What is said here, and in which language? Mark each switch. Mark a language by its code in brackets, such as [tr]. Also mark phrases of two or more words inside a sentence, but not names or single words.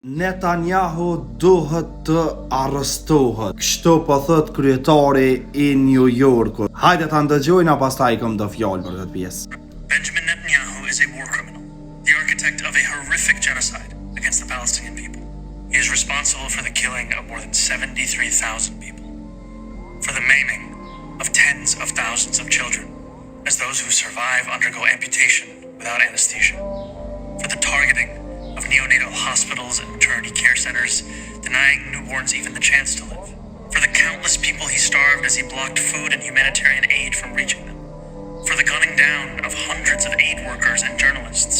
[sq] Netanyahu duhet të arrestohet. Kështu po thot kryetari I New Yorkut. Hajde ta ndëgjojna pastaj kam do fjalë për këtë pjesë. [en] Benjamin Netanyahu is a war criminal, the architect of a horrific genocide against the Palestinian people. He is responsible for the killing of more than 73,000 people, for the maiming of tens of thousands of children, as those who survive undergo amputation without anesthesia, for the targeting of neonatal hospitals and maternity care centers, denying newborns even the chance to live, for the countless people he starved as he blocked food and humanitarian aid from reaching them, for the gunning down of hundreds of aid workers and journalists.